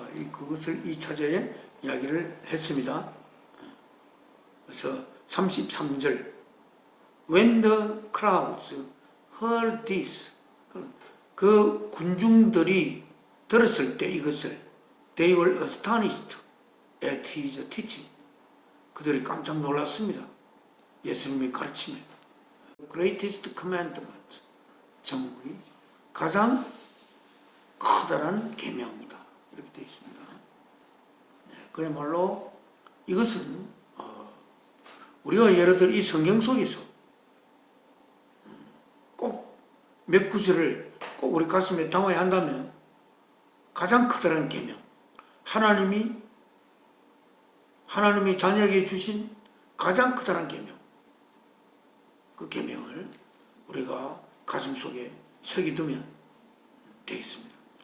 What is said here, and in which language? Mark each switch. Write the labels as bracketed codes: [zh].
[ko] 그것을 2차제에 이야기를 했습니다. 그래서 33절 [en] When the crowds heard this, [ko] 그 군중들이 들었을 때 이것을 [en] They were astonished at his teaching. [ko] 그들이 깜짝 놀랐습니다. 예수님의 가르침에. [en] Greatest commandment, [ko] 제목이 가장 커다란 계명이다, 이렇게 되어 있습니다. 그야말로 이것은 우리가 예를 들어 이 성경 속에서 꼭 몇 구절을 꼭 우리 가슴에 담아야 한다면 가장 커다란 계명, 하나님이 자녀에게 주신 가장 커다란 계명, 그 계명을 우리가 가슴 속에 새겨두면 되겠습니다.